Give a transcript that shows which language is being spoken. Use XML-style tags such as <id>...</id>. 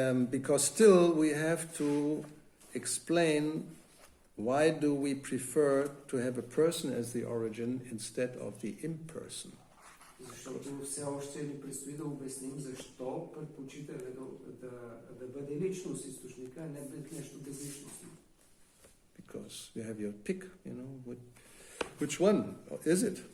<en>Because still we have to explain why do we prefer to have a person as the origin instead of the imperson?</en> <bg>Защото все още ни предстои да обясним защо предпочитаме да бъде личност източника, а не нещо безличностно.</bg> <en>Because you have your pick, which one is it?</en>